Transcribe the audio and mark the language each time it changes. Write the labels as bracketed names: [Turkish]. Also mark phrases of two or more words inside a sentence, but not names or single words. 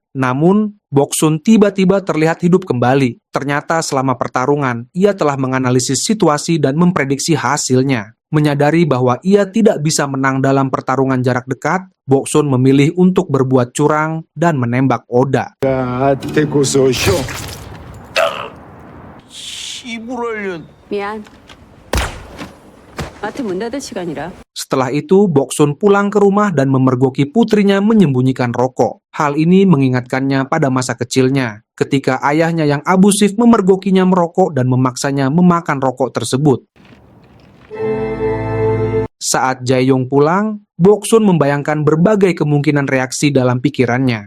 [Indonesian] Namun, Boksun tiba-tiba terlihat hidup kembali. Ternyata selama pertarungan, ia telah menganalisis situasi dan memprediksi hasilnya. Menyadari bahwa ia tidak bisa menang dalam pertarungan jarak dekat, Boksun memilih untuk berbuat curang dan menembak Oda. [Korean] 미안. 마트 문 닫을 시간이라. [Indonesian] Setelah itu, Boksun pulang ke rumah dan memergoki putrinya menyembunyikan rokok. Hal ini mengingatkannya pada masa kecilnya, ketika ayahnya yang abusif memergokinya merokok dan memaksanya memakan rokok tersebut. Saat Jae-young pulang, Boksun membayangkan berbagai kemungkinan reaksi dalam pikirannya.